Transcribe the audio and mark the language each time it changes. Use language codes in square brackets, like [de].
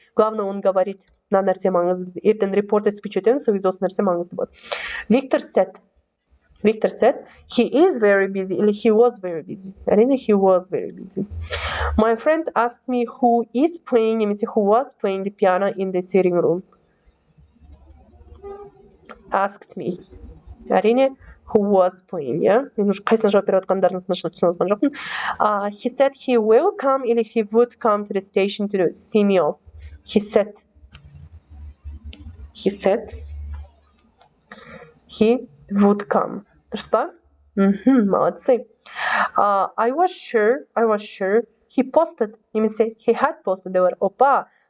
[ru] Главное, он говорит, [kk] мына нәрсе маңызды бізде. Ертең reported speech өтеміз, сол кезде осы нәрсе маңызды болады. [en] Victor said, he is very busy, или he was very busy. Әрине, he was very busy. My friend asked me who is playing, немесе who was playing the piano in the sitting room. Asked me. Әрине, who was playing, я? [kk] Мен уже қайсына жауап беріп отқандарын смысл түсініп отқан жоқпын. [en] He said he will come, или he would come to the station to see me off. He said he would come. [kk] Дұрыс па? [ru] Молодцы. [en] I was sure he posted, немесе he had posted, they were, опа.